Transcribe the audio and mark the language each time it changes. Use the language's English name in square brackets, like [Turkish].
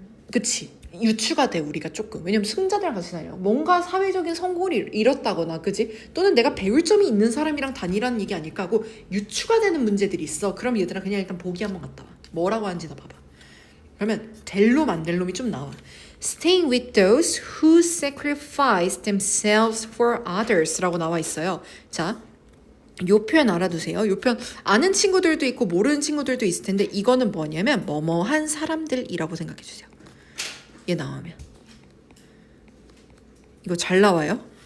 [Korean] 그치? 유추가 돼 우리가 조금. 왜냐면 승자들이랑 같이 다녀. 뭔가 사회적인 성공을 이뤘다거나 그치? 또는 내가 배울 점이 있는 사람이랑 다니라는 얘기 아닐까 하고 유추가 되는 문제들이 있어. 그럼 얘들아 그냥 일단 보기 한번 갔다 와. 뭐라고 하는지 너 봐봐. 그러면 델롬 안 델롬이 좀 나와. [English] Staying with those who sacrifice themselves for others [Korean] 라고 나와 있어요. 자, 요 표현 알아두세요. 요 표현 아는 친구들도 있고 모르는 친구들도 있을 텐데 이거는 뭐냐면 뭐뭐한 사람들이라고 생각해 주세요. 얘 나오면 이거 잘 나와요.